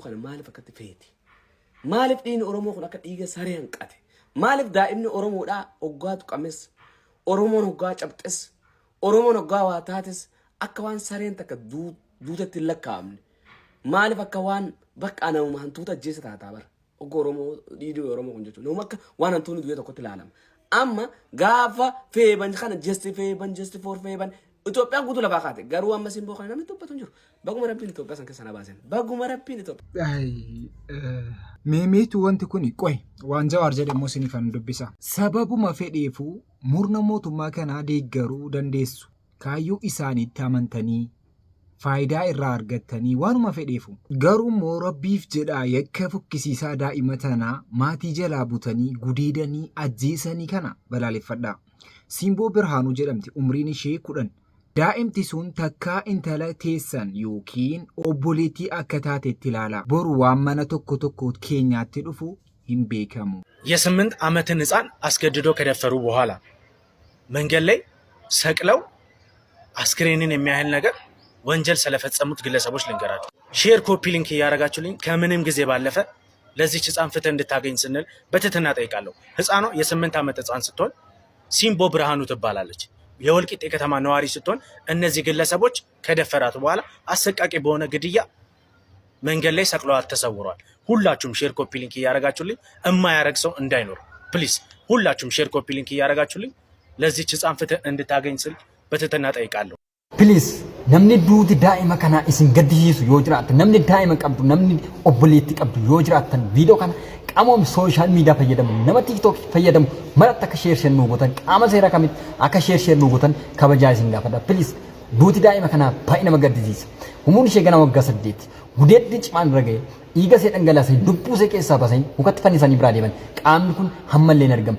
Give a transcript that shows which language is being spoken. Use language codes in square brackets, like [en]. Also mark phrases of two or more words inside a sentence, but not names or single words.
[om] kana maaliif akkatti feeti maaliif dhiigni Oromoo kun akka dhiiga saree hanqate maaliif daa'imni Oromoodhaa hoggaa tuqames Oromoon hoggaa cabxes Oromoon hoggaa waa taates akka waan sareen takka duutatti hin lakkaa'amne maaliif akka waan bakka namuma hantuuta ajjeessa taataa bara Oromoo dhiiduu Oromoo kun jechuudha nama akka waan hantuunni du'ee tokkotti ilaalama amma gaafa feeban kana [en] just for [om] feeban Itoophiyaan guutuu lafaa kaate garuu amma Simboo kana namni dubbatu hin jiru baguma rabbiin Itoophiyaa san keessa na baasen baguma rabbiin Itoophiyaa. Meemeetu wanti kuni qoy waan Jawaar jedhamu isinii kan dubbisa sababuma fedheefuu murna mootummaa kanaa deeggaruu dandeessu kaayyoo isaaniitti amantanii faayidaa irraa argattanii waanuma fedheefu garuu immoo rabbiif jedhaa yakka fukkisiisaa daa'ima tanaa maatii jalaa butanii gudeedanii ajjeesanii kana balaaleffadhaa. Simboo Biraanuu jedhamti umriin ishee 10 daa'imti sun takkaa intala teessan yookiin obboleettii akka taatetti ilaalaa boru waan mana tokko keenyaatti dhufu hin beekamu. [am] የ8 ዓመትን ህፃን አስገድዶ ከደፈሩ በኋላ መንገድ ላይ ሰቅለው አስክሬንን የሚያህል ነገር ወንጀል ስለፈጸሙት ግለሰቦች ልንገራችሁ [en] share copy [am] ሊንክ ያረጋችሁልኝ ከምንም ጊዜ ባለፈ ለዚህ ህፃን ፍትህ እንድታገኝ ስንል በትህትና ጠይቃለሁ ህፃኗ የ8 ዓመት ህፃን ስትሆን ሲምቦ ብርሃኑ ትባላለች የወልቂጤ ከተማ ነዋሪ ስትሆን እነዚህ ግለሰቦች ከደፈራት በኋላ አሰቃቂ በሆነ ግድያ መንገድ ላይ ሰቅለዋት ተሰውሯል ሁላችሁም [en] share copy link [am] ያረጋችሁልኝ የማያረግ ሰው እንዳይኖር ፕሊዝ ሁላችሁም [en] share copy link [am] ያረጋችሁልኝ ለዚህ ህፃን ፍትህ እንድታገኝ ስል በትህትና ጠይቃለሁ [om] Please, namni duuti daa'ima kana isin gaddisiisu yoo jiraatan namni daa'ima qabdu namni obboleetti qabdu yoo jiraatan viidiyoo kana qaama sooshaal miidiyaa fayyadamu nama TikTok fayyadamu maratti akka sheer nuu gootan qaama seera kamitti akka sheer nuu gootan kabajaa isin gaafadha. Please, duuti daa'ima kana baay'ee nama gaddisiisa. Umuun ishee gana waggaa 8 gudeeddi cimaan irra ga'e dhiiga ishee dhangalaasee lubbuu ishee keessaa baasanii mukatti fannisanii biraa deeman qaamni kun hammallee hin argamu.